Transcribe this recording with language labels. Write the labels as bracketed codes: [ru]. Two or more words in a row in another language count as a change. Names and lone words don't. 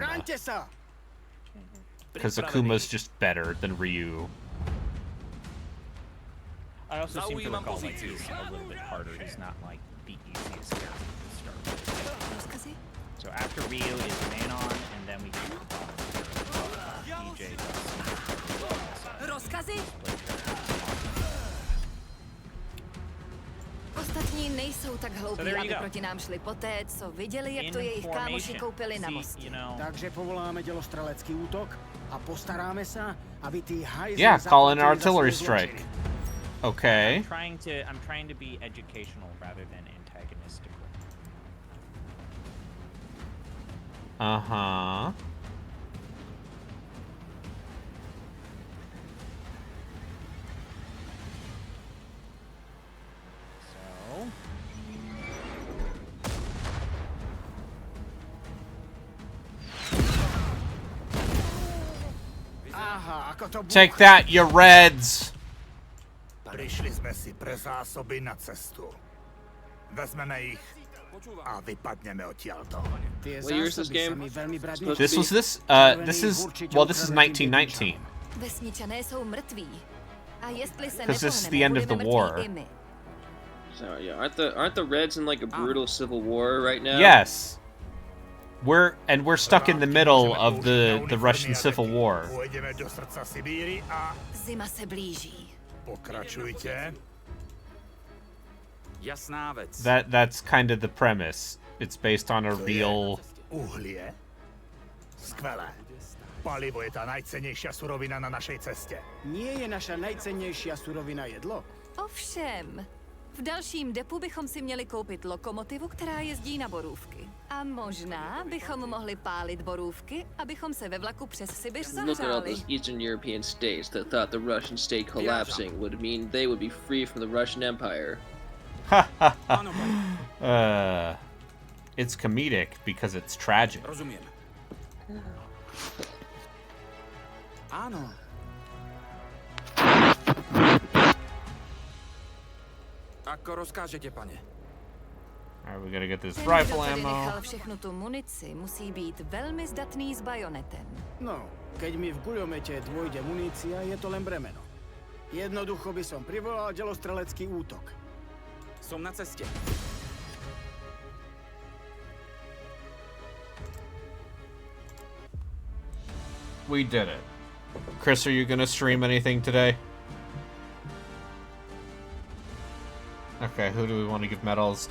[en] Because Akuma's just better than Ryu. I also seem to recall like he's a little bit harder. He's not like the easiest character to start. So after Ryu is Manon, and then we can DJ. [cs] Rozkazy? Ostatní nejsou tak hloupí, aby proti nám šli poté, co viděli, jak to jejich kámoši koupili na mostě. Takže povoláme dělostrelecký útok a postaráme se, aby ty hajzly [en] Yeah, call in an [cs] zaplatili za [en] artillery [cs] svoje [en] strike. [cs] zločiny. [en] Okay. I'm trying to be educational rather than antagonistical. Uh-huh. So... Take that, you Reds! [sk] Prišli sme si pre zásoby na cestu. Vezmeme ich a vypadneme odtiaľto. [en] What year is this game? This is 1919. [cs] Vesničané jsou mrtví. A jestli se [en] Because this is the [cs] nepohneme, [en] end of the [cs] budeme [en] war. [cs] mrtví i my. [en] So yeah, aren't the Reds in like a brutal civil war right now? Yes. We're stuck in the middle of the Russian Civil War. [sk] Pôjdeme do srdca Sibíry a... [cs] Zima se blíží. Pokračujte. [sk] Jasná vec. [en] That's kind of the premise. It's based on a real... [sk] Uhlie? Skvelé. Palivo je tá najcennejšia surovina na našej ceste. Nie je naša najcennejšia surovina jedlo? [cs] Ovšem. V dalším depu bychom si měli koupit lokomotivu, která jezdí na borůvky. A možná bychom mohli pálit borůvky, abychom se ve vlaku přes Sibiř [en] Look at all [cs] zahřáli. [en] those Eastern European states that thought the Russian state collapsing would mean they would be free from the Russian Empire. It's comedic because it's tragic. [sk] Rozumiem. Áno. Ako rozkážete, pane. [en] Alright, we gotta get this [cs] Ten, [en] rifle [cs] kdo tady [en] ammo. [cs] nechal všechnu tu munici, musí být velmi zdatný s bajonetem. [sk] No, keď mi v guľomete dôjde munícia, je to len bremeno. Jednoducho by som privolal delostrelecký útok. Som na ceste. [en] We did it. Chris, are you gonna stream anything today? Okay, who do we want to give medals?